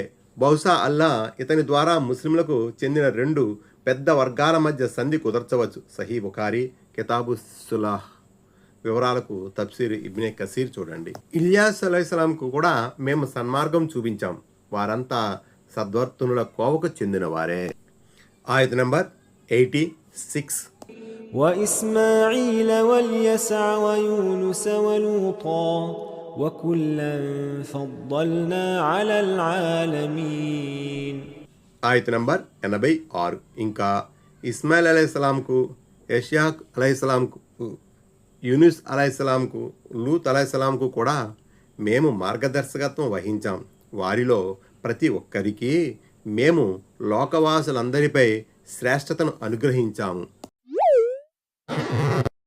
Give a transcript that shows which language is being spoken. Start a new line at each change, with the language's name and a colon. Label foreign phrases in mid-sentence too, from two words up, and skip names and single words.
Telugu: బహుశా అల్లా ఇతని ద్వారా ముస్లింలకు చెందిన 2 పెద్ద వర్గాల మధ్య సంధి కుదర్చవచ్చు. సహీ బుఖారీ కితాబు సులాహ్. వివరాలకు తఫ్సీర్ ఇబ్నే కసీర్ చూడండి. ఇల్యాస్ అలైహిస్సలాంకు కూడా మేము సన్మార్గం చూపించాం. వారంతా సద్వర్తనుల కోవకు చెందిన వారే. ఆయత్ నంబర్ 86.
Arabic: وإسماعيل واليسع ويونس ولوطا وكلا فضلنا على العالمين.
Telugu: ఆయత్ నంబర్ 86. ఇంకా ఇస్మాయిల్ అలైహిస్సలాంకు, యష్యాక్ అలైహిస్సలాంకు, యూనుస్ అలైహిస్సలాంకు, లూత్ అలైహిస్సలాంకు కూడా మేము మార్గదర్శకత్వం వహించాం. వారిలో ప్రతి ఒక్కరికి మేము లోకవాసులందరిపై శ్రేష్టతను అనుగ్రహించాము.